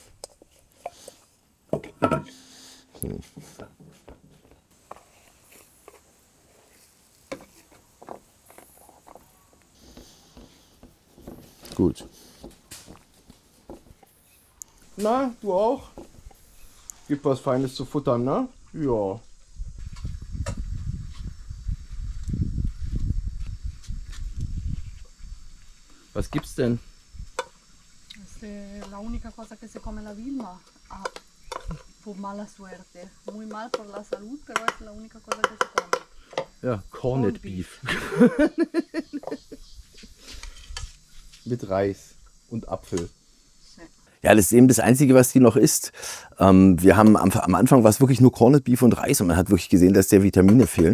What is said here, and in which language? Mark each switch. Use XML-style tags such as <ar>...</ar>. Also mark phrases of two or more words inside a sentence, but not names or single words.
<de>Gut. Na, du auch? Gibt was Feines zu futtern, ne? Ja. Was gibt's denn?</de> <es>Es la única cosa que se come la Vilma. Por mala suerte. Muy mal por la salud, pero es la única cosa que se come.</es> <de>Ja, Corned Beef. Mit Reis und Apfel. Ja, das ist eben das Einzige, was die noch isst. Wir haben am Anfang war es wirklich nur Corned Beef und Reis und man hat wirklich gesehen, dass der Vitamine fehlen.</de>